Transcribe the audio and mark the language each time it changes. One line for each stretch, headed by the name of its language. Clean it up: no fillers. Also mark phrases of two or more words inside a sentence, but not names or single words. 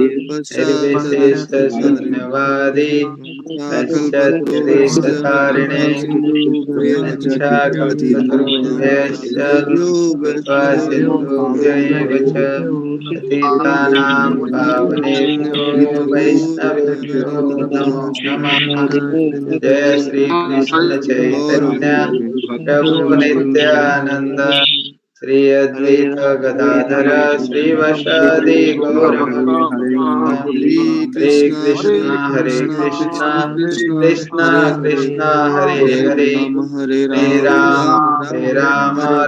Sanskrit: निर्विशेषशून्यवादी पाश्चात्यदेशतारिणे वंशाकल्पतरुभ्यश्च कृपा सिन्धुभ्य एव च पतितानां पावनेभ्यो वैष्णवेभ्यो नमो नमः। जय श्री कृष्ण चैतन्य प्रभु नित्यानंद श्री अद्वैत गदाधर श्रीवासादि गौर भक्तवृंद हरे हरे कृष्णा कृष्ण कृष्ण कृष्णा हरे कृष्णा हरे हरे हरे हरे हरे राम हरे राम राम हरे